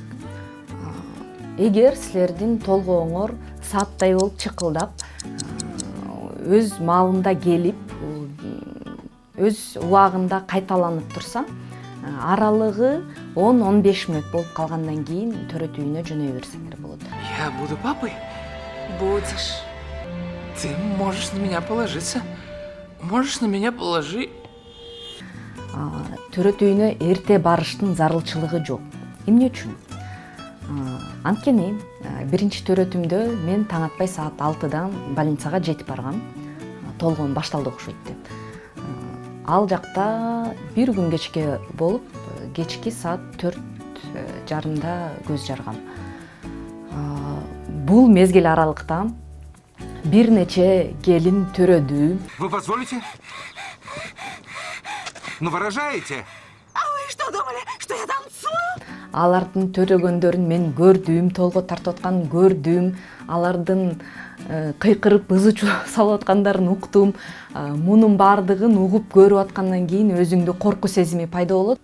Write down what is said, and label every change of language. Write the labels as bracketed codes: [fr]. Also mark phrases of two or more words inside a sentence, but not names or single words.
[ky] Эгер силердин толгооңор сааттай болуп чыкылдап, өз маалында келип, өз убагында кайталанып турса, аралыгы 10-15 мүнөт болуп калгандан кийин төрөт үйүнө жөнөй берсеңер болот. [ru] Я буду папой? Будешь. Ты можешь на меня положиться. Можешь на меня положить. [ky] Төрөт үйүнө эрте барыштын зарылчылыгы жок. Эмне үчүн? Анткени биринчи төрөтүмдө мен таң атпай саат 6-дан больницага жетип баргам. Толгоом башталды окшойт деп. Ал жакта бир күн кечке болуп, кечки саат 4:30 көз жаргам. Бул мезгил аралыкта бир нече келин төрөдү. [ru] Вы позволите? Ну, выражаете? [ky] Алардын төрөгөндөрүн мен көрдүм, толгоо тартып атканын көрдүм, алардын кыйкырып ызы салып аткандарын уктум. Мунун баардыгын угуп көрүп аткандан кийин өзүңдө корку сезими пайда болот.